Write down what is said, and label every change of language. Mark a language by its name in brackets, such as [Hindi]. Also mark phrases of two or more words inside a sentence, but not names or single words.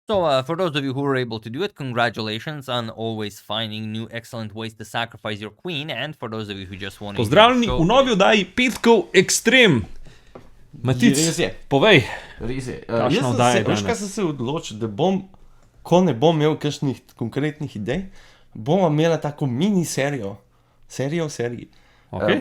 [English] So, for those of you who were able to do it, congratulations on always finding new excellent ways to sacrifice your queen. And for those of you who just want to [Slovenian] Pozdravljeni v novi oddaji Petkov Ekstrem. Matic, Res je. povej. Res je. Kakšna oddaja je Veš, kaj danes? sem se odločil, da ko ne bom imel kakšnih konkretnih idej, bomo imeli tako mini serijo v seriji, Okay.